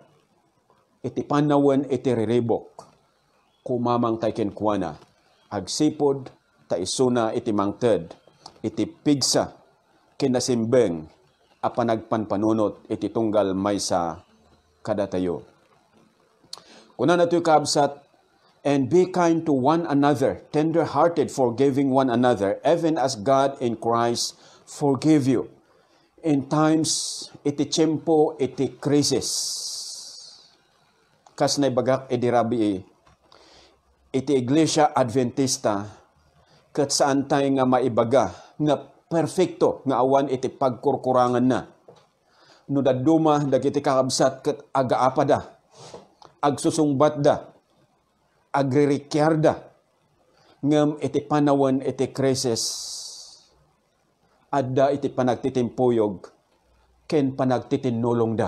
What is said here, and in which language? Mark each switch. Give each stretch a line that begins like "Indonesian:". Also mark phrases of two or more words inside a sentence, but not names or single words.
Iloko: Iti panawen iti riribok. Kumamang tayo kenkuana. Agsipod ta isuna iti mangted. Iti pigsa kinasimbeng a panagpanpanunot iti tunggal maysa kada tayo. Kunana to'y kabsat,
English: and be kind to one another, tender-hearted, forgiving one another, even as God in Christ forgive you. In times,
Iloko: iti tiyempo, iti krisis. Kas na ibagak idirabi, iti Iglesia Adventista, kat saan tayo nga maibaga, nga perfecto, nga awan iti pagkurkurangan na. No daduma, dagiti kakabsat, kat agaapa da, agsusungbat da, agririkyarda, ngam iti panawan iti krisis, adda iti panagtitimpuyog, ken panagtitinulong da.